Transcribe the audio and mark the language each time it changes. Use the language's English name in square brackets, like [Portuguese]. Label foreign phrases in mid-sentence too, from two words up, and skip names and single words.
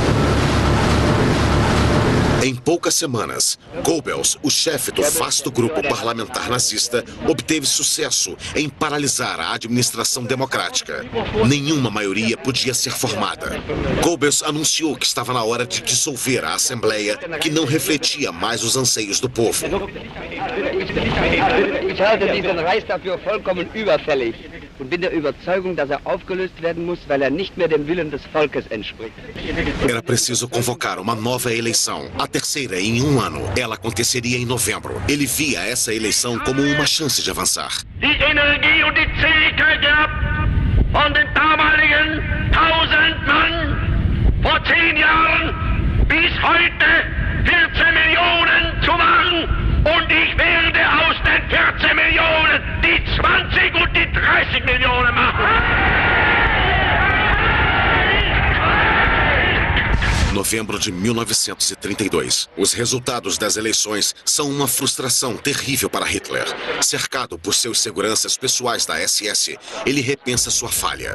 [Portuguese] Em poucas semanas, Goebbels, o chefe do vasto grupo parlamentar nazista, obteve sucesso em paralisar a administração democrática. Nenhuma maioria podia ser formada. Goebbels anunciou que estava na hora de dissolver a Assembleia, que não refletia mais os anseios do povo. [German] Ich halte diesen Reichstag für vollkommen überfällig und bin der Überzeugung, dass aufgelöst werden muss, weil nicht mehr dem Willen des Volkes entspricht. [Portuguese] Era preciso convocar uma nova eleição, a terceira em um ano. Ela aconteceria em novembro. Ele via essa eleição como uma chance de avançar. [German] Die Energie und die Zähigkeit gehabt, von den damaligen 1000 Mann vor 10 Jahren bis heute 14 Millionen zu machen. Und ich werde aus den 14 Millionen die 20 und die 30 Millionen machen. [Portuguese] Novembro de 1932. Os resultados das eleições são uma frustração terrível para Hitler. Cercado por seus seguranças pessoais da SS, ele repensa sua falha.